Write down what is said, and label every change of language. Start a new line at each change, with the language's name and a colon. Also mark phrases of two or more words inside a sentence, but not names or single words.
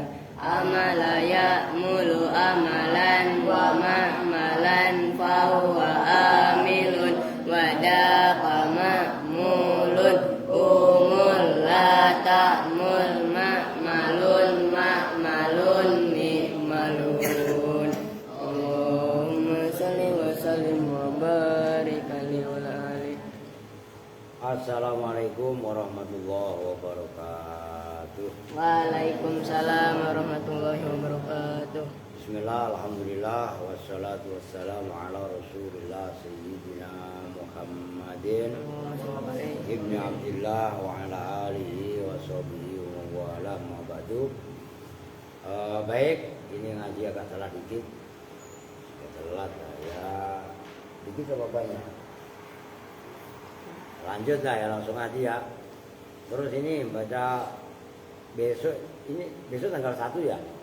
Arabic: عمل يعمل عملا ومعملا فهو عامل وذاك معمول. اعمل لا تعمل معمل معمل معمل. اللهم صل وسلم وبارك عليه وعلى آله. السلام عليكم ورحمة الله وبركاته. وعليكم السلام ورحمة الله وبركاته. بسم الله، الحمد لله، والصلاة والسلام على رسول الله سيدنا محمد بن عبد الله وعلى آله وصحبه ومن والاه أما بعد.
Indonesian: Baik, ini ngaji agak salah dikit. Telat ya. Dikit apa banyak? Lanjut lah ya, langsung ngaji ya. Terus ini baca besok, ini besok tanggal 1 ya.